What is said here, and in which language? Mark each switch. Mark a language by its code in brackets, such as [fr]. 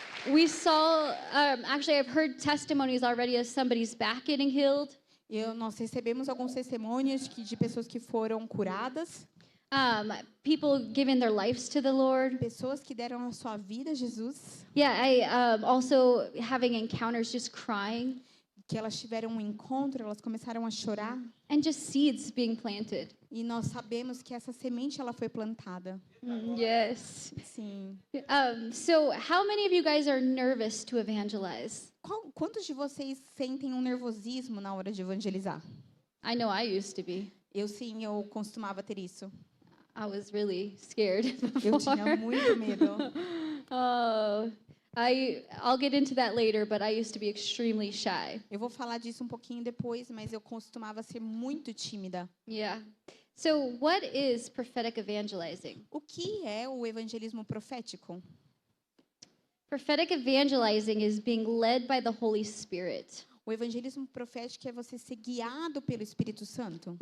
[en] We saw, actually, I've heard testimonies already of somebody's back getting healed. [pt] nós recebemos alguns testemunhos de pessoas que foram curadas, [en] People giving their lives to the Lord. [pt] pessoas que deram a sua vida a Jesus, [en] Yeah, I also having encounters just crying [pt] que elas tiveram um encontro, elas começaram a chorar. [en] and just seeds being planted. [pt] E nós sabemos que essa semente ela foi plantada. [en] Yes. [pt] Sim. [en] So how many of you guys are nervous to evangelize? [pt] Quantos de vocês sentem um nervosismo na hora de evangelizar? [en] I know I used to be. [pt] Eu costumava ter isso. [en] I was really scared [pt] Eu tinha [en] before. [pt] muito medo. [en] Oh, I'll get into that later, but I used to be extremely shy. [pt] Eu vou falar disso um pouquinho depois, mas eu costumava ser muito tímida. [en] Yeah. So what is prophetic evangelizing? [pt] O que é o evangelismo profético? [en] Prophetic evangelizing is being led by the Holy Spirit. [pt] O evangelismo profético é você ser guiado pelo Espírito Santo